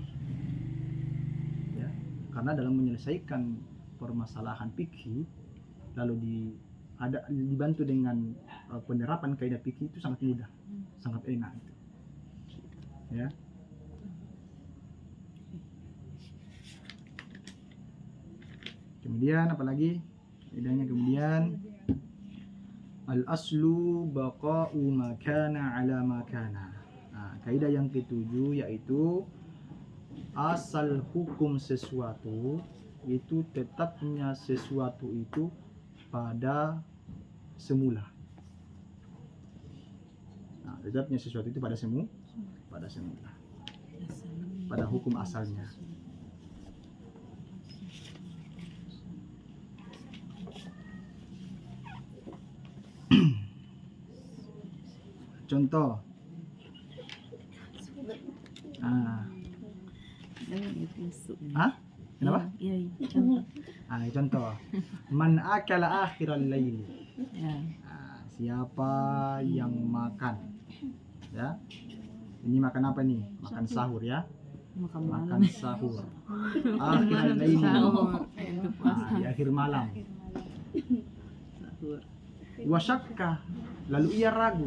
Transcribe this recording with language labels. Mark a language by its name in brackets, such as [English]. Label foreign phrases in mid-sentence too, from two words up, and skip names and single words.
[Indonesian] Ya, karena dalam menyelesaikan permasalahan fikih lalu dibantu dengan penerapan kaidah fikih itu sangat mudah, sangat enak itu. Ya. Kemudian apalagi kaidahnya kemudian [Arabic] الأصل بقاء ما كان على ما كان. [Indonesian] Nah, kaidah yang ketujuh yaitu asal hukum sesuatu itu tetapnya sesuatu itu pada semula. Nah, tetapnya sesuatu itu pada semula. Pada hukum asalnya. Contoh. Kenapa? Iya, contoh. Contoh. [Arabic] من أكل آخر الليل. [Indonesian] Ya. Siapa yang makan? Ya. Ini makan apa nih? Makan sahur ya. Makan sahur. [Arabic] آخر الليل. [Indonesian] Di akhir malam. Sahur. Wasyakka, lalu ia ragu.